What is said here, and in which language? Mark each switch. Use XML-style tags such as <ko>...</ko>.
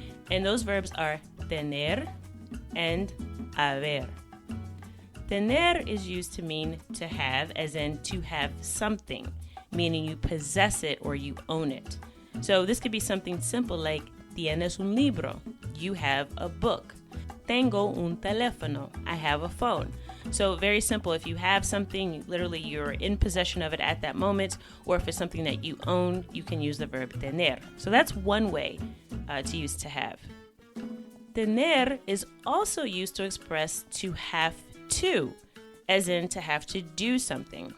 <en>And those verbs are tener and haber. Tener is used to mean to have, as in to have something, meaning you possess it or you own it. So this could be something simple like</en> <es>tienes un libro,</es> <en>you have a book.</en> <es>Tengo un teléfono,</es> <en>I have a phone. So very simple. If you have something, literally you're in possession of it at that moment, or if it's something that you own, you can use the verb tener. So that's one way to use to have. tener is also used to express to have to, as in to have to do something.</en>